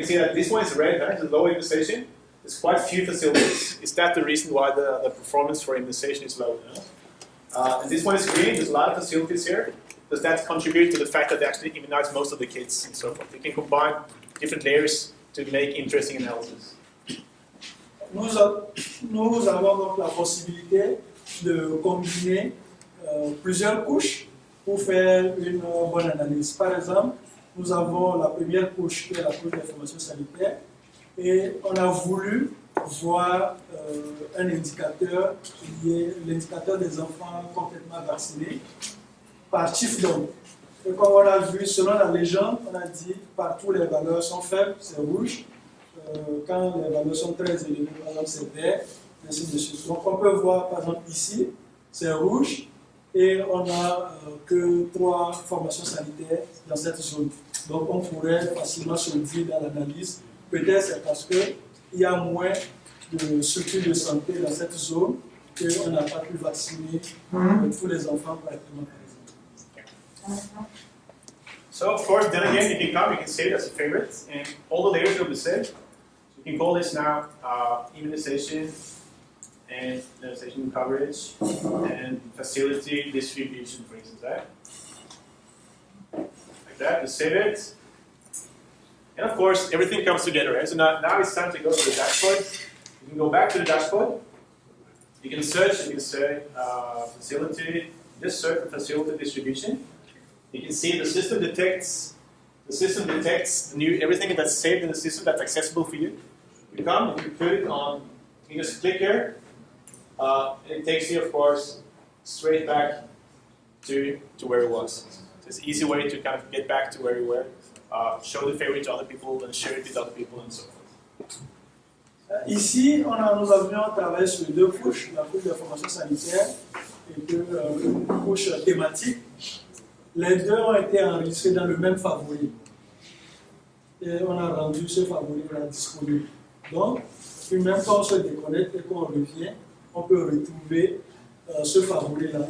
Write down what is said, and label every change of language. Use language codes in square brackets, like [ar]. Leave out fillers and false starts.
[en] You can see that this one is red, right? The low immunization. There's quite few facilities. Is that the reason why the performance for immunization is low? And this one is green. There's a lot of facilities here. Does that contribute to the fact that they actually immunize most of the kids and so forth? You can combine different layers to make interesting analysis. [fr] Nous avons donc la possibilité de combiner plusieurs couches pour faire une bonne analyse. Par exemple, nous avons la première couche qui est la couche d'information sanitaire et on a voulu voir un indicateur qui est l'indicateur des enfants complètement vaccinés par chiffre d'homme. Et comme on a vu, selon la légende, on a dit partout les valeurs sont faibles, c'est rouge. Quand les valeurs sont très élevées, par exemple c'est vert, ainsi de suite. Donc on peut voir par exemple ici, c'est rouge et on n'a que 3 formations sanitaires dans cette zone. Donc on pourrait facilement se dire dans l'analyse, peut-être c'est parce qu'il y a moins de structures de santé dans cette zone qu'on n'a pas pu vacciner tous les enfants correctement par exemple. [en] So of course, then again, if you come, you can save it as a favorite, and all the layers will be saved. You can call this now immunization and immunization coverage and facility distribution, for instance, right? Like that, you save it. And of course, everything comes together, right? So now it's time to go to the dashboard. You can go back to the dashboard. You can search, you can say facility, just search for facility distribution. You can see the system detects everything that's saved in the system that's accessible for you. You come, you put it on, you just click here, and it takes you, of course, straight back to where it was. So it's an easy way to kind of get back to where you were, show the favorite to other people, and share it with other people, and so forth. [fr] Ici, nous avions travaillé sur 2 couches, la couche de formation sanitaire et une couche thématique. Les 2 ont été enregistrés dans le même favori. Et on a rendu ce favori-là disponible. Donc, puis même quand on se déconnecte et qu'on revient, on peut retrouver ce favori-là.